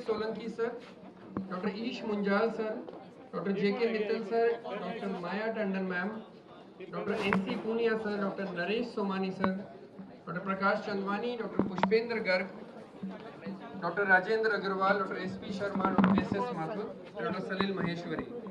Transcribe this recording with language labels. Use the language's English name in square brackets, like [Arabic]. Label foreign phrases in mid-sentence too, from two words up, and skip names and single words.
[English] Solanki sir, Dr. Ish Munjal sir, Dr. J.K. Mittal sir, Dr. Maya Tandon ma'am, Dr. N.C. Punia sir, Dr. Naresh Somani sir, Dr. Prakash Chandwani, Dr. Pushpendra Garg, Dr. Rajendra Agarwal, Dr. S.P. Sharma, Dr. S.S. Mathur, Dr. Salil Maheshwari.